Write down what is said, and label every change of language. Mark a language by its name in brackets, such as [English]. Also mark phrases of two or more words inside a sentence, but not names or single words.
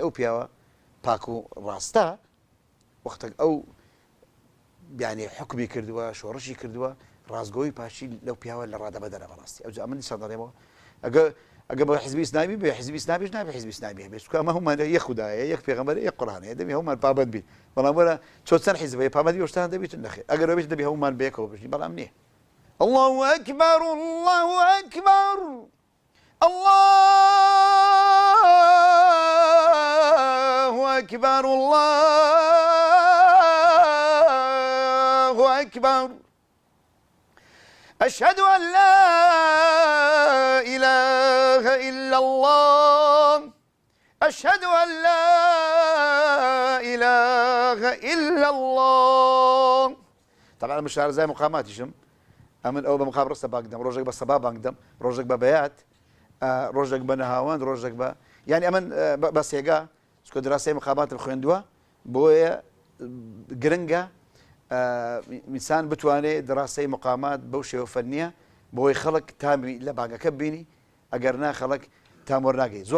[Central Kurdish] ئەو پیاوە پاک و ڕاستە وەختێک ئەو یعنی حکمی کردووە شۆڕشی کردووە ڕازگۆی پاشی لەو پیاوە لە ڕادەبەدەرە بەڕاستی ئەو من دیسا دەڵێمەوە ئەگە بە حیزبی ئیسلامی بێ حیزبی ئیسلامیش نابێ حیزبی ئیسلامی هەبێت چکە ئەمە هەمومان یەک خودایە یەک پێغەمبەرە یەک قورئانەیە دەبێ هەمومان پابەند بین بەڵام وەرە چۆن چەند حیزبەیە پابەندی ئەوشتان دەبێتن نەخێر ئەگەر ئەوێت دەبێ هەمومان بەیەکەوە بژین بەڵام نییە [Arabic] الله أكبر الله أكبر الله أكبر الله أكبر أشهد أن لا إله إلا الله أشهد أن لا إله إلا الله طبعا مش زي مقاماتي [Central Kurdish] شم ئەمن ئەو بە مقام ڕستە بانگدەم ڕۆژێک بە سەبا بانگدەم ڕۆژێک بە بەیات ڕۆژێک بە نەهاوەند ڕۆژێک بە یعنی ئەمن بە سێگا چکە دراسی مقاماتم خوێندووە بۆیە گرنگە میسان بتوانێت دراسی مقامات بەو شێوە فەنیە بۆی خەڵک تامی لە بانگەکە بینی ئەگەر نا خەڵک تام وەرناگەی زۆر